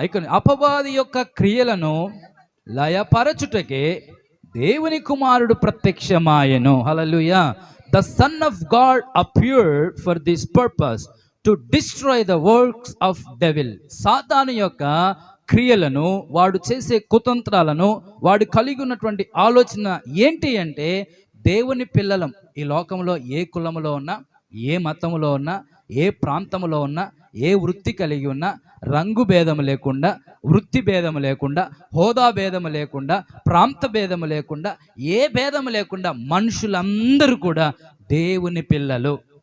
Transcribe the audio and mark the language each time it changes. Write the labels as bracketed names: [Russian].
[Telugu] అపవాది యొక్క క్రియలను లయపరచుటకే దేవుని కుమారుడు ప్రత్యక్షమాయెను. హల్లెలూయా. [English] The Son of God appeared for this purpose, to destroy the works of devil. [Telugu] సాతాను యొక్క క్రియలను, వాడు చేసే కుతంత్రాలను, వాడు కలిగి ఉన్నటువంటి ఆలోచన ఏంటి అంటే, దేవుని పిల్లలం ఈ లోకంలో ఏ కులములో ఉన్నా, ఏ మతములో ఉన్నా, ఏ ప్రాంతంలో ఉన్నా, ఏ వృత్తి కలిగి ఉన్నా, రంగు భేదము లేకుండా, వృత్తి భేదము లేకుండా, హోదా భేదము లేకుండా, ప్రాంత భేదము లేకుండా, ఏ భేదము లేకుండా మనుషులందరూ కూడా దేవుని పిల్లలు.